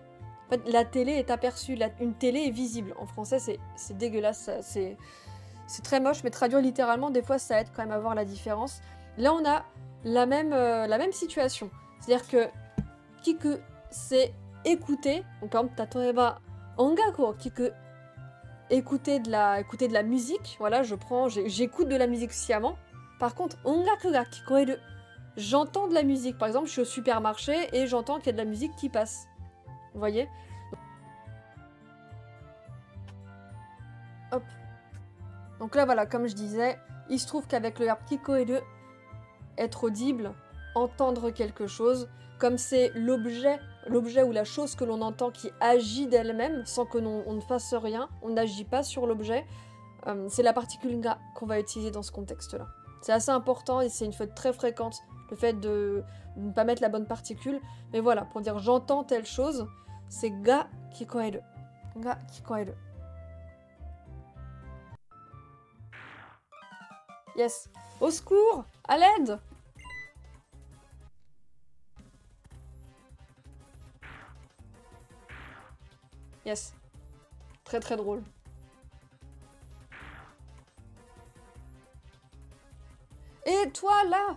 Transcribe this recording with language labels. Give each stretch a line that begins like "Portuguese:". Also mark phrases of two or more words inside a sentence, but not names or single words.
French: En fait, la télé est aperçue, une télé est visible. En français, c'est dégueulasse, c'est très moche, mais traduire littéralement, des fois, ça aide quand même à voir la différence. Là, on a la même situation. C'est-à-dire que kiku, c'est écouter, donc par exemple,
Japanese: 例えば音楽を聞く,
French: écouter de la musique, voilà, j'écoute de la musique sciemment. Par contre,
Japanese: 音楽が聞こえる,
French: j'entends de la musique. Par exemple, je suis au supermarché et j'entends qu'il y a de la musique qui passe. Vous voyez? Hop. Donc là, voilà, comme je disais, il se trouve qu'avec le verbe kikoeru, être audible, entendre quelque chose, comme c'est l'objet ou la chose que l'on entend qui agit d'elle-même, sans que on ne fasse rien, on n'agit pas sur l'objet, c'est la particule ga qu'on va utiliser dans ce contexte-là. C'est assez important et c'est une faute très fréquente, le fait de ne pas mettre la bonne particule. Mais voilà, pour dire j'entends telle chose, c'est
Japanese: が聞こえる. が聞こえる. Yes.
French: Au secours! À l'aide! Yes. Très très drôle. Et toi, là!